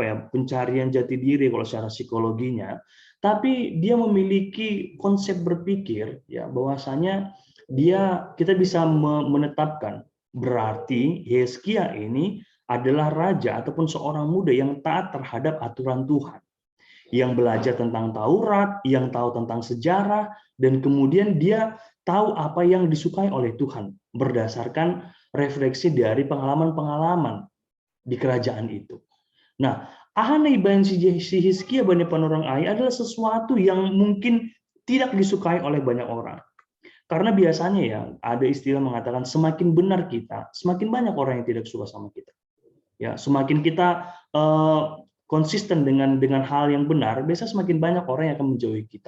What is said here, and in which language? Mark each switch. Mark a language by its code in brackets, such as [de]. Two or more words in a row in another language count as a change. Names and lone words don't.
[id] ya, pencarian jati diri kalau secara psikologinya, tapi dia memiliki konsep berpikir ya bahwasanya kita bisa menetapkan berarti Hizkia ini adalah raja ataupun seorang muda yang taat terhadap aturan Tuhan, yang belajar tentang Taurat, yang tahu tentang sejarah, dan kemudian dia tahu apa yang disukai oleh Tuhan berdasarkan refleksi dari pengalaman-pengalaman di kerajaan itu. Nah, [bts] ahana ibayan si Hizkia bani panorang ai [id] adalah sesuatu yang mungkin tidak disukai oleh banyak orang. Karena biasanya ya ada istilah mengatakan semakin benar kita, semakin banyak orang yang tidak suka sama kita. Ya, semakin kita konsisten dengan hal yang benar, biasanya semakin banyak orang yang akan menjauhi kita.